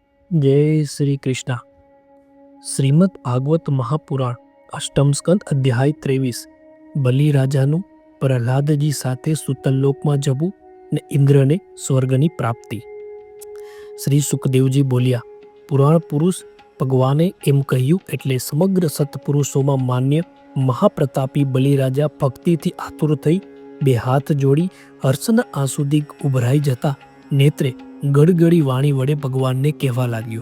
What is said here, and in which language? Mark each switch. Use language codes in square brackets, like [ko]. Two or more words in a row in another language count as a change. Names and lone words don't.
[hi] जय श्री कृष्णा। श्रीमद् भागवत महापुराण अष्टम स्कंद अध्याय 23। [gu] બલિરાજાનું પ્રહલાદજી સાથે સુતલલોકમાં જવું ને ઇન્દ્રને સ્વર્ગની પ્રાપ્તિ। શ્રી સુખદેવજી બોલ્યા, પુરાણ પુરુષ ભગવાને એમ કહ્યું એટલે સમગ્ર સત્પુરુષોમાં માન્ય મહાપ્રતાપી બલિરાજા ભક્તિથી આતુર થઈ બે હાથ જોડી હર્ષના આંસુથી ઉભરાઈ જતા નેત્રે ગડગડી વાણી વડે ભગવાનને કહેવા લાગ્યો।